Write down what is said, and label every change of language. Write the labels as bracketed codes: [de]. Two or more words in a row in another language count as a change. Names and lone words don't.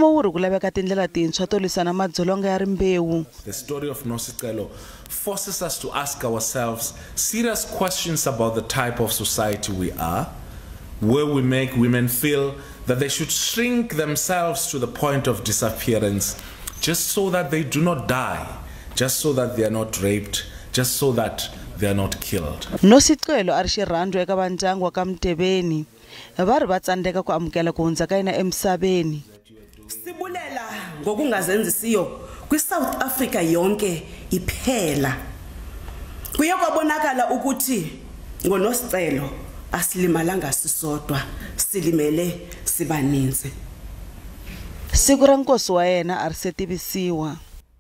[en] story of Nosicelo forces us to ask ourselves serious questions about the type of society we are, where we make women feel that they should shrink themselves to the point of disappearance just so that they do not die, just so that they are not raped, just so that they are not killed. [ts] Nosicelo ari xirhandzu eka vandyangu wa ka Mtebeni. Va ri va tsandzeka ku amukela ku hundza ka yena emsabeni. [xh] Sibulela ngokungazenzisiyo kwi-South Africa yonke iphela. Kuye kwabonakala ukuthi ngoNosicelo asilimalanga sisodwa, silimele sibaninzi. [ts] Siku ra nkosi wa yena ari se tivisiwa.